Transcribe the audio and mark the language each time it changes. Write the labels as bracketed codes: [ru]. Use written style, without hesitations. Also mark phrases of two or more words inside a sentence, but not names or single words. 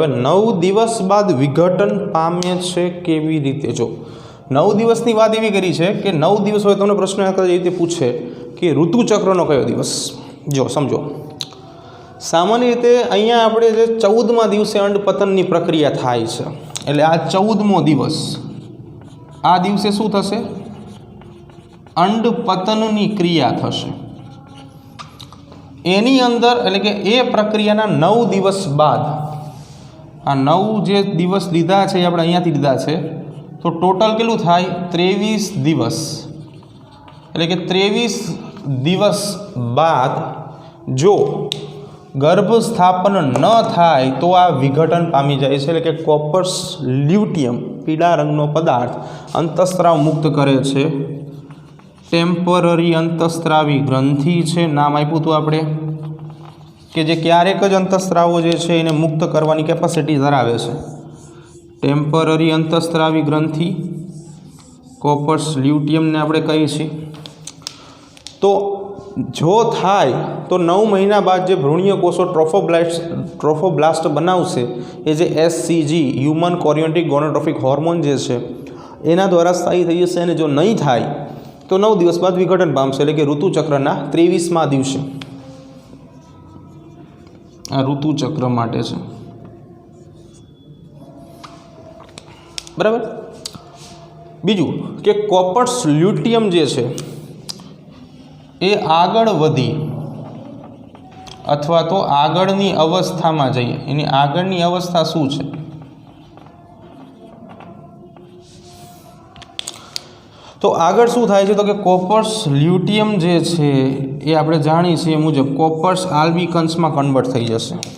[gu] હવે 9 દિવસ બાદ વિઘટન પામે છે કેવી રીતે? જો 9 દિવસની વાત એવી કરી છે કે 9 દિવસ હોય તમને પ્રશ્ન એ રીતે પૂછે કે ઋતુચક્રનો કયો દિવસ। જો સમજો સામાન્ય રીતે અહીંયા આપણે જે 14મા દિવસે અંડપતનની પ્રક્રિયા થાય છે એટલે આ 14મો દિવસ આ દિવસે શું થશે અંડપતનની ક્રિયા થશે એની અંદર એટલે કે એ પ્રક્રિયાના 9 દિવસ બાદ આ 9 જે દિવસ લીધા છે આપણે અહીંયાથી લીધા છે તો ટોટલ કેટલું થાય 23 દિવસ એટલે કે 23 દિવસ બાદ જો ગર્ભ સ્થાપન ન થાય તો આ વિઘટન પામી જાય છે એટલે કે કૉર્પસ લ્યુટિયમ પીળા રંગનો પદાર્થ અંતઃસ્ત્રાવ મુક્ત કરે છે। ટેમ્પરરી અંતઃસ્ત્રાવી ગ્રંથિ છે નામ આપ્યું હતું આપણે કે જે ક્યારેક જ અંતઃસ્ત્રાવો જે છે એને મુક્ત કરવાની કેપેસિટી ધરાવે છે। ટેમ્પરરી અંતઃસ્ત્રાવી ગ્રંથિ કૉર્પસ લ્યુટિયમ ને આપણે કહીએ છીએ। તો જો થાય તો 9 મહિના બાદ જે ભ્રૂણીય કોષો ટ્રોફોબ્લાસ્ટ બનાવશે એ જે એચસીજી [en] human chorionic gonadotropic hormone [gu] જે છે એના દ્વારા સ્થાયી થઈ જશે અને જો નહીં થાય તો 9 દિવસ બાદ વિઘટન પામશે એટલે કે ઋતુચક્રના 23મા દિવસે આ ઋતુચક્ર માટે છે બરાબર। બીજું કે કૉર્પસ લ્યુટિયમ જે છે એ આગળ વધી અથવા તો આગળની અવસ્થામાં જઈએ એની આગળની અવસ્થા શું છે તો આગળ શું થાય છે તો કે કૉર્પસ લ્યુટિયમ જે છે એ આપણે જાણીએ છીએ મુજબ કૉર્પસ આલ્બિકન્સમાં કન્વર્ટ થઈ જશે।